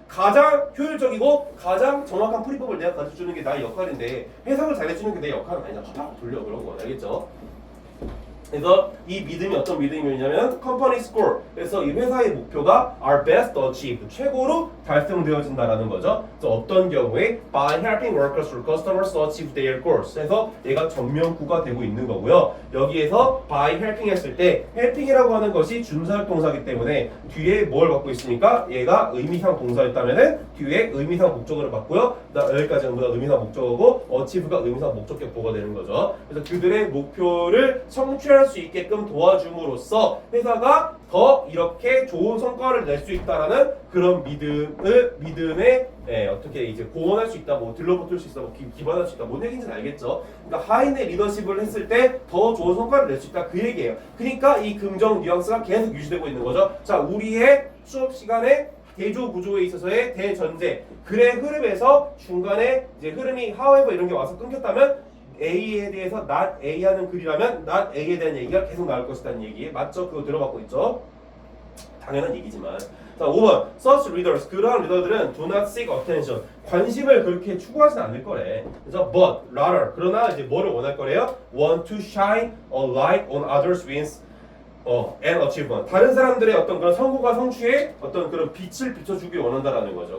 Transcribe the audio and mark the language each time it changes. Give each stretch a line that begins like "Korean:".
Korean: 가장 효율적이고 가장 정확한 풀이법을 내가 가르쳐 주는 게 나의 역할인데 해석을 잘 해주는 게 내 역할은 아니야. 팍 돌려 그런 거. 알겠죠? 그래서 이 믿음이 어떤 믿음이냐면 company score. 그래서 이 회사의 목표가
English: are best achieved,
Korean: 최고로 달성되어진다라는 거죠. 그래서 어떤 경우에
English: by helping workers or customers to achieve their goals.
Korean: 그래서 얘가 전면구가 되고 있는 거고요. 여기에서 by helping 했을 때 helping이라고 하는 것이 준사역 동사이기 때문에 뒤에 뭘 갖고 있으니까 얘가 의미상 동사였다면은 뒤에 의미상 목적어를 받고요. 여기까지 전부 다 의미상 목적어고 achieve가 의미상 목적격보가 되는 거죠. 그래서 그들의 목표를 성취할 수 있게끔 도와줌으로써 회사가 더 이렇게 좋은 성과를 낼 수 있다라는 그런 믿음에 어떻게 이제 공헌할 수 있다, 뭐 들러붙을 수 있다, 뭐 기반할 수 있다, 뭔 얘기인지는 알겠죠. 그러니까 하인의 리더십을 했을 때 더 좋은 성과를 낼 수 있다, 그 얘기예요. 그러니까 이 긍정 뉘앙스가 계속 유지되고 있는 거죠. 자, 우리의 수업 시간에 대조 구조에 있어서의 대전제, 글의 흐름에서 중간에 이제 흐름이 however 이런 게 와서 끊겼다면 A에 대해서 not A 하는 글이라면 not A에 대한 얘기가 계속 나올 것이라는 얘기 맞죠? 그거 들어봤고 있죠? 당연한 얘기지만. 자, 5번
English: such readers,
Korean: 그러한 리더들은
English: do not seek attention,
Korean: 관심을 그렇게 추구하진 않을 거래. 그래서
English: but rather,
Korean: 그러나 이제 뭐를 원할 거래요?
English: want to shine a light on others' wins, and achievement.
Korean: 다른 사람들의 어떤 그런 성공과 성취에 어떤 그런 빛을 비춰주기 원한다라는 거죠.